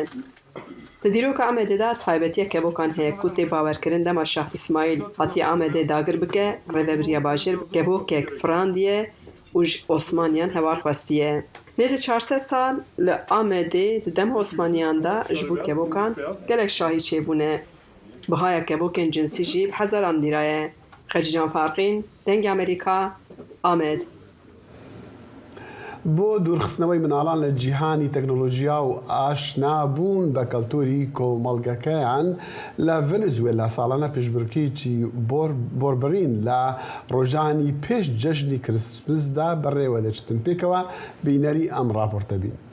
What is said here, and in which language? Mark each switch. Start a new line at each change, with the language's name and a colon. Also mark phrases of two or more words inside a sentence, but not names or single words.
Kurdish: Di dîroka Amedê de taybetiya kevokan heye ku tê bawerkirin dema Şah İsmaîl hatiye Amedê dagir bike rêveberiya bajêr kevokek Frandiye û ji Osmaniyan hewar xwestiye. Nêzî 400 sal li Amedê di dema Osmaniyan de ji bo kevokan gelek şahî çêbûne. Bihaya kevokên cinsî jî bi hezaran lîra ye. Xecican Farqîn, Dengê Amerîka, Amed.
Central Kurdish: بۆ دوورخستنەوەی مناڵان لە جیهانی تەکنۆلۆژیا و ئاشنابوون بە کەلتوری کۆمەڵگەکەیان لە ڤەنزوێلا ساڵانە پێشبڕکێکی بۆربڕین لە ڕۆژانی پێش جەژنی کریسمسدا بەڕێوە دەچتن پێکەوە بینەری ئەم راپۆرتە بین.